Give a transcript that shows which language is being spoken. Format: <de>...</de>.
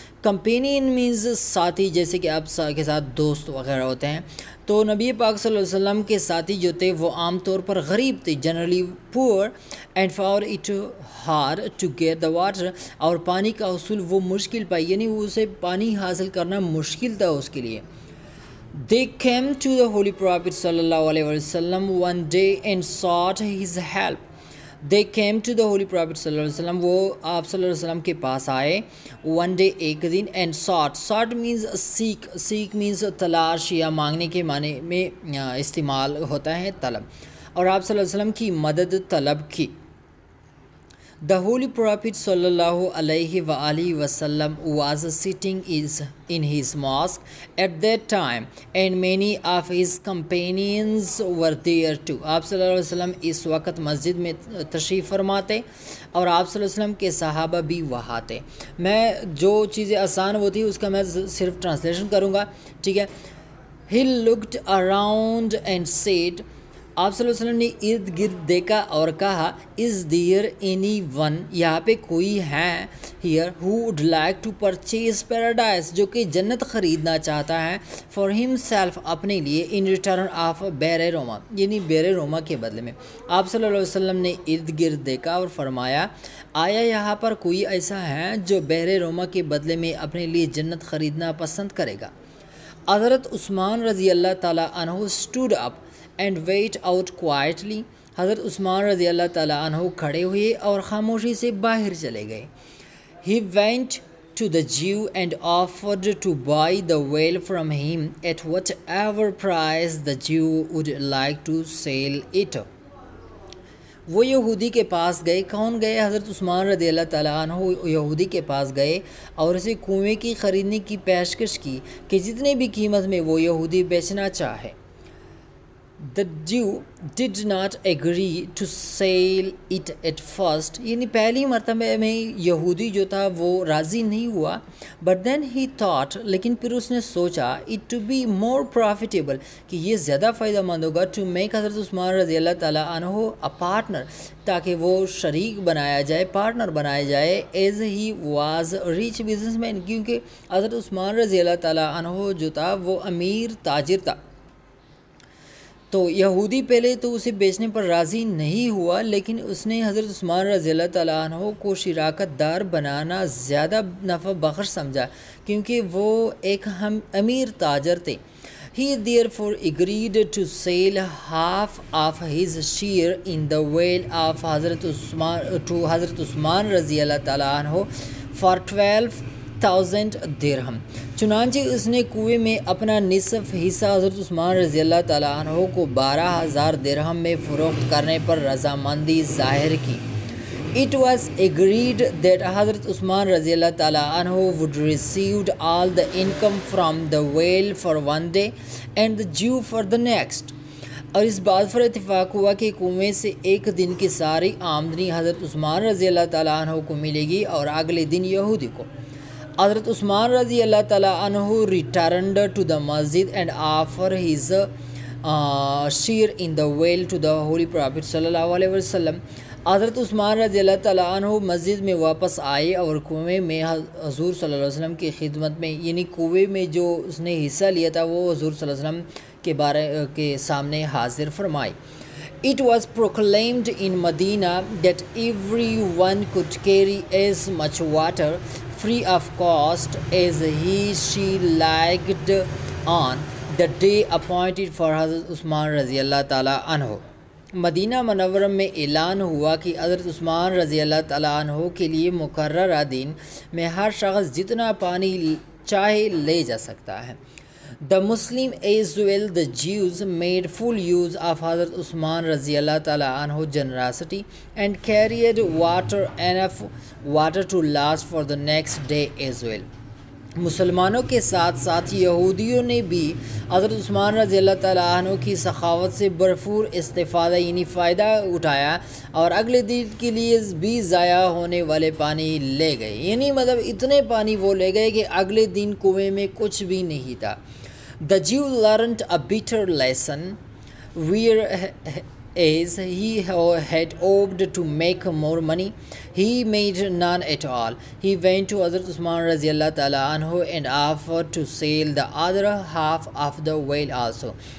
<en>Companion means</en> <ur>ساتھی، جیسے کہ آپ کے ساتھ دوست وغیرہ ہوتے ہیں۔ تو نبی پاک صلی اللہ علیہ وسلم کے ساتھی جو تھے وہ عام طور پر غریب تھے،</ur> <en>generally poor and found it hard to get the water،</en> <ur>اور پانی کا حصول وہ مشکل پائی، یعنی اسے پانی حاصل کرنا مشکل تھا اس کے لیے۔</ur> <en>They came to the Holy Prophet sallallahu alaihi wasallam one day and sought his help. They came to the Holy Prophet sallallahu alaihi wasallam،</en> <ur>وہ آپ صلی اللہ علیہ وسلم کے پاس آئے</ur> <en>one day</en> <ur>ایک دن،</ur> <en>and sought means seek means</en> <ur>تلاش یا مانگنے کے معنی میں استعمال ہوتا ہے طلب، اور آپ صلی اللہ علیہ وسلم کی مدد طلب کی۔</ur> <en>The Holy Prophet sallallahu alaihi wasallam was sitting in his mosque at that time and many of his companions were there too.</en> <ur>آپ صلی اللہ علیہ وسلم اس وقت مسجد میں تشریف فرماتے اور آپ صلی اللہ علیہ وسلم کے صحابہ بھی وہاں تھے۔ میں جو چیزیں آسان ہوتی اس کا میں صرف ٹرانسلیشن کروں گا، ٹھیک ہے۔</ur> <en>He looked around and said،</en> <ur>آپ صلی اللہ علیہ وسلم نے ارد گرد دیکھا اور کہا،</ur> <en>is there anyone،</en> <ur>یہاں پہ کوئی ہے</ur> <en>here who would like to purchase paradise،</en> <ur>جو کہ جنت خریدنا چاہتا ہے</ur> <en>for himself،</en> <ur>اپنے لیے</ur> <en>in return of</en> <ur>بحر روما، یعنی بحر روما کے بدلے میں۔ آپ صلی اللہ علیہ وسلم نے ارد گرد دیکھا اور فرمایا، آیا یہاں پر کوئی ایسا ہے جو بحر روما کے بدلے میں اپنے لیے جنت خریدنا پسند کرے گا۔ حضرت عثمان رضی اللہ تعالیٰ عنہ</ur> <en>stood up and wait out quietly،</en> <ur>حضرت عثمان رضی اللہ تعالیٰ عنہ کھڑے ہوئے اور خاموشی سے باہر چلے گئے۔</ur> <en>He went to the Jew and offered to buy the whale from him at whatever price the Jew would like to sell it.</en> <ur>وہ یہودی کے پاس گئے. کون گئے؟ حضرت عثمان رضی اللہ تعالیٰ عنہ یہودی کے پاس گئے اور اسے کنویں کی خریدنے کی پیشکش کی کہ جتنے بھی قیمت میں وہ یہودی بیچنا چاہے.</ur> <en>The Jew did not agree to sell it at first.</en> <ur>یعنی پہلی مرتبہ میں یہودی جو تھا وہ راضی نہیں ہوا.</ur> <en>But then he thought,</en> <ur>لیکن پھر اس نے سوچا</ur> <en>it to be more profitable,</en> <ur>کہ یہ زیادہ فائدہ مند ہوگا</ur> <en>to make</en> <ur>حضرت عثمان رضی اللہ تعالیٰ عنہ</ur> <en>a partner,</en> <ur>تاکہ وہ شریک بنایا جائے، پارٹنر بنایا جائے.</ur> <en>as he was a rich businessman,</en> <ur>کیونکہ حضرت عثمان رضی اللہ تعالیٰ عنہ جو تھا وہ امیر تاجر تھا. تو یہودی پہلے تو اسے بیچنے پر راضی نہیں ہوا، لیکن اس نے حضرت عثمان رضی اللہ تعالیٰ عنہ کو شراکت دار بنانا زیادہ نفع بخش سمجھا، کیونکہ وہ ایک امیر تاجر تھے.</ur> <en>He therefore agreed to sell half of his share in the whale of Hazrat Usman رضی اللہ تعالیٰ عنہ for 12,000 درہم.</en> <ur>چنانچہ اس نے کنویں میں اپنا نصف حصہ حضرت عثمان رضی اللہ تعالیٰ عنہ کو 12,000 درہم میں فروخت کرنے پر رضامندی ظاہر کی.</ur> <en>It was agreed that Hazrat Usman رضی اللہ تعالیٰ عنہ would receive all the income from the whale for one day and the Jew for the next.</en> <ur>اور اس بات پر اتفاق ہوا کہ کنویں سے ایک دن کی ساری آمدنی حضرت عثمان رضی اللہ تعالیٰ عنہ کو ملے گی اور اگلے دن یہودی کو.</ur> <en>حضرت عثمان رضی اللہ تعالیٰ عنہ returned to the masjid and offered his share in the whale to the Holy Prophet صلی اللہ علیہ وسلم.</en> <ur>حضرت عثمان رضی اللہ تعالیٰ عنہ مسجد میں واپس آئے اور کنویں میں حضور صلی اللہ علیہ وسلم کی خدمت میں، یعنی کنویں میں جو اس نے حصہ لیا تھا وہ حضور صلی اللہ علیہ وسلم کے سامنے حاضر فرمائی.</ur> <en>It was proclaimed in Medina that everyone could carry as much water free of cost as she liked on the day appointed for Hazrat Usman رضی اللہ تعالیٰ عنہ.</en> <ur>مدینہ منورہ میں اعلان ہوا کہ حضرت عثمان رضی اللہ تعالیٰ عنہ کے لیے مقررہ دن میں ہر شخص جتنا پانی چاہے لے جا سکتا ہے.</ur> <en>The Muslim as well the Jews made full use of Hazrat Usman رضی اللہ تعالیٰ عنہ generosity and carried enough water to last for the next day as well.</en> <ur>مسلمانوں کے ساتھ ساتھ یہودیوں نے بھی حضرت عثمان رضی اللہ تعالیٰ عنہ کی سخاوت سے بھرپور استفادہ یعنی فائدہ اٹھایا اور اگلے دن کے لیے بھی ضائع ہونے والے پانی لے گئے. یعنی مطلب اتنے پانی وہ لے گئے کہ اگلے دن کنویں میں کچھ بھی نہیں تھا.</ur> <en>The Jew learned a bitter lesson whereas he had hoped to make more money. He made none at all. He went to Hazrat Usman رضی اللہ تعالیٰ عنہ and offered to sell the other half of the whale also.</en>